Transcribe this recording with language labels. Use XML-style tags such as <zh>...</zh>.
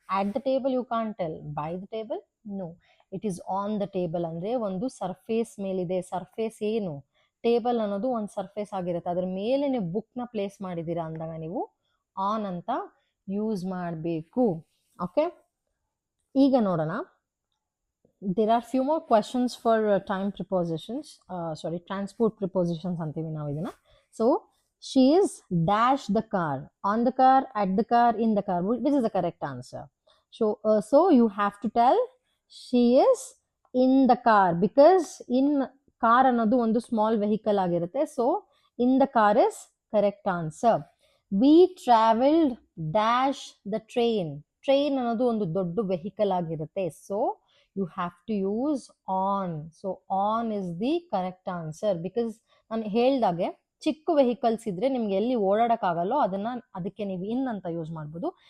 <en>at the table you can't tell. by the table, no, it is on the table.</en> <kn>ಅಂದ್ರೆ ಒಂದು surface ಮೇಲಿದೆ. Surface ಏನು? Table ಅನ್ನೋದು ಒಂದು ಸರ್ಫೇಸ್ ಆಗಿರುತ್ತೆ, ಅದ್ರ ಮೇಲೆ ನೀವು ಬುಕ್ ನ ಪ್ಲೇಸ್ ಮಾಡಿದೀರಾ ಅಂದಾಗ ನೀವು ಆನ್ ಅಂತ ಯೂಸ್ ಮಾಡಬೇಕು. ಓಕೆ, ಈಗ ನೋಡೋಣ.</kn> <en>there are few more questions for time prepositions, transport prepositions</en> <kn>ಅಂತೀವಿ ನಾವು ಇದನ್ನ.</kn> <en>so she is dash the car, on the car, at the car, in the car, which is the correct answer. So you have to tell she is in the car, because in car</en> <kn>ಅನ್ನೋದು ಒಂದು</kn> <en>small vehicle</en> <kn>ಆಗಿರುತ್ತೆ.</kn> <en>So in the car is correct answer. we traveled dash the train.</en> <kn>Train ಅನ್ನೋದು ಒಂದು ದೊಡ್ಡ vehicle ಆಗಿರುತ್ತೆ.</kn> <en>So you have to use on. so on is the correct answer, because</en> <kn>ನಾನು ಹೇಳ್ದಾಗೆ ಚಿಕ್ಕ ವೆಹಿಕಲ್ಸ್ ಇದ್ರೆ ನಿಮ್ಗೆ ಎಲ್ಲಿ ಓಡಾಡಕ್ಕಾಗಲ್ಲೋ ಅದಕ್ಕೆ ನೀವು ಇನ್ ಅಂತ ಯೂಸ್ ಮಾಡ್ಬೋದು.</kn>